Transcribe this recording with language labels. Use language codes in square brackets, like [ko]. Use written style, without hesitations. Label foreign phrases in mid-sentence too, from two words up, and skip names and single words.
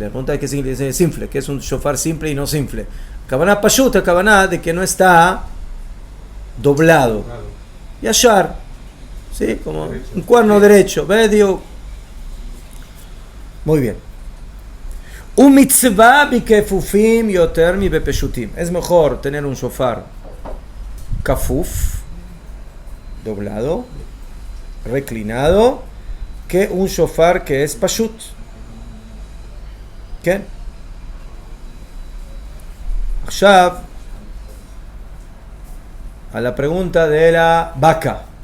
[es] La pregunta es que es simple, que es un shofar simple y no simple. [he] כוונה פשוט, [es] kavaná de que no está doblado. Yashar, ¿sí? Como un cuerno derecho, medio. Muy bien. Un [he] מצווה בכפופים יותר מבפשוטים. [es] Es mejor tener un shofar kafuf, doblado, reclinado, que un shofar que es pashut. ¿Qué? עכשיו, a la pregunta de la vaca.